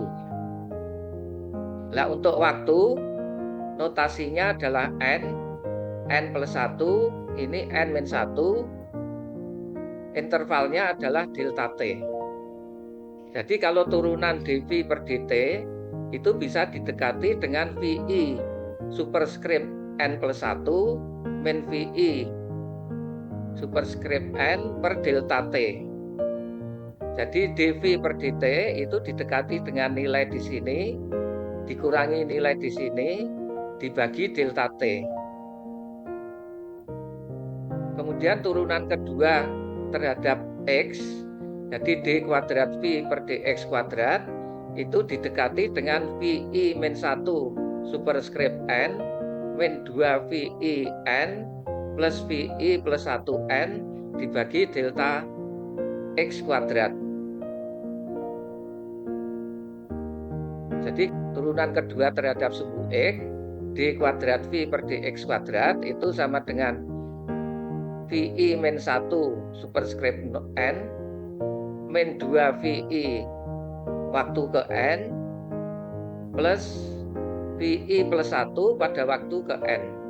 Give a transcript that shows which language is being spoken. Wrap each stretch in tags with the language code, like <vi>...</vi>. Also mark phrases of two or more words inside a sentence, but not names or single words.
<id>Nah, untuk waktu, notasinya adalah N plus 1, ini N-1, intervalnya adalah delta T. Jadi kalau turunan dV per dt itu bisa didekati dengan VI superscript N plus 1 min VI superscript N per delta T. Jadi dV per dt itu didekati dengan nilai di sini, dikurangi nilai di sini, dibagi delta T. Kemudian turunan kedua terhadap X, jadi D kuadrat V per dx kuadrat, itu didekati dengan VI min 1 superscript N min 2 VI N plus VI plus 1 N dibagi delta X kuadrat. Jadi turunan kedua terhadap sumbu X, D kuadrat V per dx kuadrat itu sama dengan VI min 1 superscript N min 2 VI waktu ke N plus VI plus 1 pada waktu ke N.</id>